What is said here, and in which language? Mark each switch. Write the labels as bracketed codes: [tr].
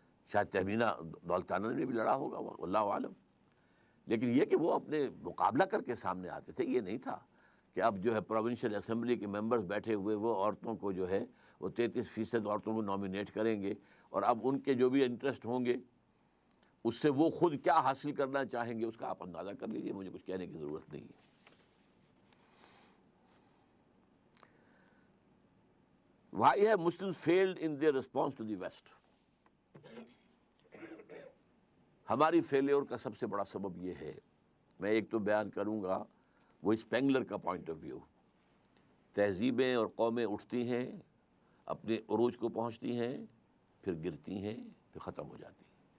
[ur] شاید تہمینہ دولتانہ نے بھی لڑا ہوگا، اللہ عالم. لیکن یہ کہ وہ اپنے مقابلہ کر کے سامنے آتے تھے، یہ نہیں تھا کہ اب جو ہے پروونشل اسمبلی کے ممبرز بیٹھے ہوئے وہ عورتوں کو جو ہے وہ 33% عورتوں کو نامینیٹ کریں گے، اور اب ان کے جو بھی انٹرسٹ ہوں گے اس سے وہ خود کیا حاصل کرنا چاہیں گے اس کا آپ اندازہ کر لیجیے، مجھے کچھ کہنے کی ضرورت نہیں ہے. [en] Why have Muslims failed in their response to the West? [ur] ہماری فیلیور کا سب سے بڑا سبب یہ ہے، میں ایک تو بیان کروں گا وہ اسپینگلر کا [en] Point of view. [ur] تہذیبیں اور قومیں اٹھتی ہیں، اپنے عروج کو پہنچتی ہیں، پھر گرتی ہیں، پھر ختم ہو جاتی ہیں.